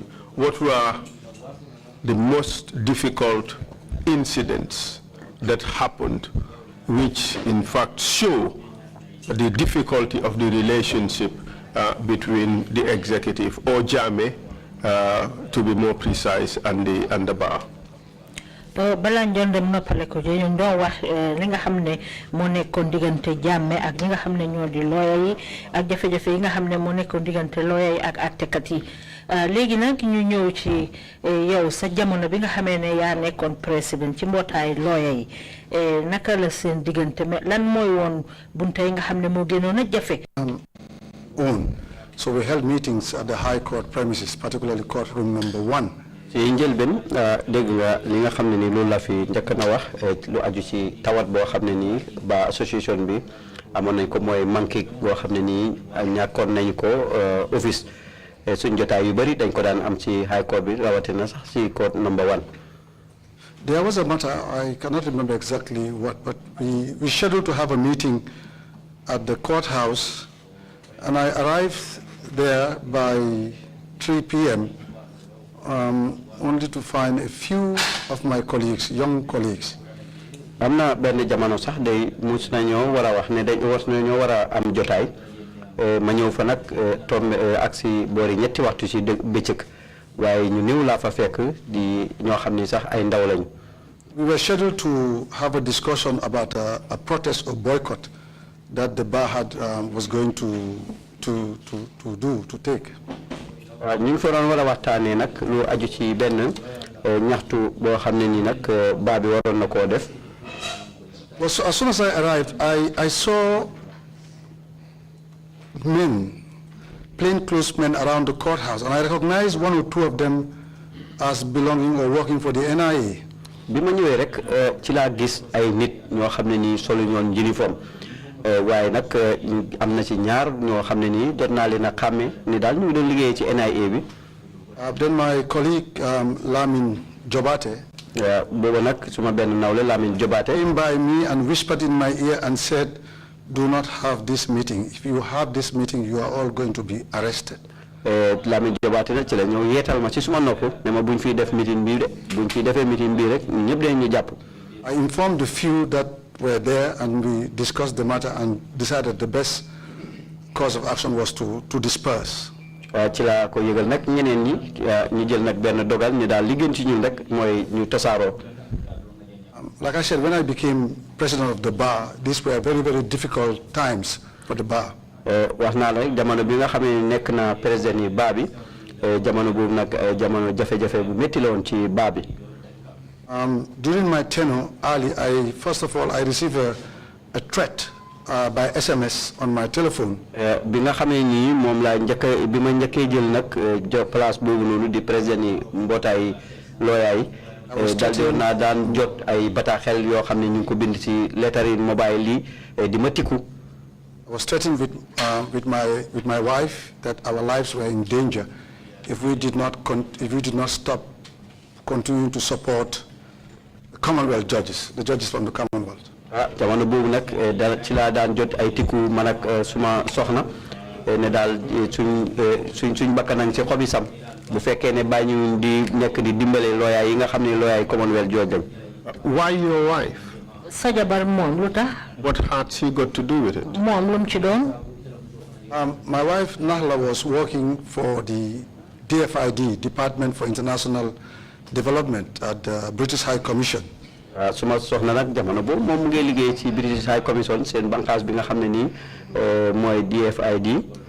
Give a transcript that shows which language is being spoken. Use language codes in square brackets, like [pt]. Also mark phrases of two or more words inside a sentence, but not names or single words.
[en] What were the most difficult incidents that happened, which in fact show the difficulty of the relationship between the executive or Jammeh, to be more precise, and the bar? [wo] Balanjon dem noppale ko je ñu do wax li nga xamne mo nekkon digante Jammeh ak ñi nga xamne ñoo di lawyer yi ak jafe-jafe yi nga xamne mo nekkon digante lawyer yi ak attekat yi legi nak ñu ñew ci yow sa jamono bi nga xamé ne ya nekkon president ci mbotay lawyer yi naka la seen digante lan moy won bunte yi nga xamne mo gënon na jafe [en] so we held meetings at the high court premises, particularly courtroom number 1. [wo] ci njëlbeen dégg nga li nga xam ne ni loolu la fi njëkk na wax lu aju ci tawat boo xam ne nii ba association bi amoon nañ ko mooy manqué boo xam ne nii ñàkkoon nañ ko office suñ jotaay yu bëri dañ ko daan am ci [en] high court [wo] bi rawatina sax ci [en] court number 1. There was a matter, I cannot remember exactly what, but we scheduled to have a meeting at the courthouse, and I arrived there by 3 p.m. Only to find a few of my colleagues, young colleagues. [wo] Amna benn jamono sax day mus nañoo war a wax ne dañ was nañoo war a am jotaay ma ñëw fa nag tombe ak si boori ñetti waxtu ci bëccëg waaye ñu néew laa fa fekk di ñoo xam ni sax ay ndaw lañu. [en] We were scheduled to have a discussion about a protest or boycott that the bar had was going to take. [wo] ñu ngi fa doon war a waxtaanee nag lu aju ci benn ñaxtu boo xam ne nii nag baa bi waroon na koo def. [en] Well, so as soon as I arrived, I saw men, plainclothes men around the courthouse, and I recognized one or two of them as belonging or working for the NIA. [wo] bi ma ñëwee rek ci laa gis ay nit ñoo xam ne nii solu ñoon uniforme waaye nag am na ci ñaar ñoo xam ne nii jot naa leen a xàmme ni daal ñu ngi doon liggéeyee ci NIA bi. [en] Then my colleague Lamin Jobate [wo] booba nag suma benn nawle Lamin Jobate [en] came by me and whispered in my ear and said, "Do not have this meeting. If you have this meeting, you are all going to be arrested." [wo] Lamin Jobate nag ci la ñëw yeetal ma ci suma nopp ne ma buñ fiy def meeting bii de buñ fiy defee meeting bii rek ñëpp dañ ñu jàpp. [en] I informed the few that were there, and we discussed the matter and decided the best course of action was to disperse. [wo] ci la ko yëgal nag ñeneen ñi ñu jël nag benn dogal ñu daal li gën ci ñun rek mooy ñu tasaaroo. [en] Like I said, when I became president of the bar, these were very, very difficult times for the bar. [wo] wax naa la rek jamono bi nga xam ne nekk na président yi baa bi jamono boobu nag jamono jafe-jafe bu métti la woon ci baa bi. [en] During my tenure, early, first of all, I received a threat by SMS on my telephone. [wo] bi nga xamee nii moom laa bi ma njëkkee jël nag place boobu noonu di président yi mbootaay looyaay daldi naa daan jot ay bataaxel yoo xam ne ñu ngi ko bind ci lettre yi mobile yi di ma tikku. [en] I was threatened with my wife that our lives were in danger if we did not stop continuing to support the Commonwealth judges, the judges from the Commonwealth. [wo] jamono boobu nag ci laa daan jot ay tikku man ak suma soxna ne daal suñ bakkanang ci xobi sam bu fekkee ne bàyyi ñu di nekk di dimbale lawyer yi nga xam ne lawyer yi Commonwealth judge lañ. [en] Why your wife? [wo] sa jabar moom lu tax. [en] What had she got to do with it? [wo] moom lu mu ci doon. [en] My wife Nahla was working for the DFID, Department for International Development, at the British High Commission. [wo] suma soxna nag jamono boobu moom mu ngi liggéey ci British High Commission seen bànqaas bi nga xam ne nii mooy DFID.